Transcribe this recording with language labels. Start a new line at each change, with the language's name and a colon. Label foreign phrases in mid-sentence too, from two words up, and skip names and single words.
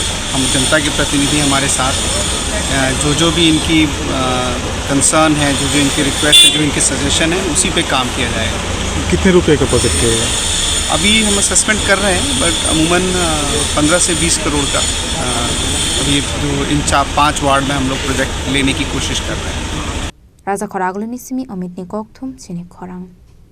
Hindi: हम जनता के प्रतिनिधि हमारे साथ जो भी इनकी कंसर्न है, जो इनकी रिक्वेस्ट है, जो इनके सजेशन है, उसी पे काम किया जाएगा। कितने रुपए का प्रोजेक्ट है? अभी हम असेसमेंट कर रहे हैं बट अमूमन 15 से 20 करोड़ का अभी जो इन 4-5 वार्ड में हम लोग प्रोजेक्ट लेने की कोशिश कर रहे हैं।
Kok Borok: Raja Khoraguli ni simi Amit ni kok thum chini khorang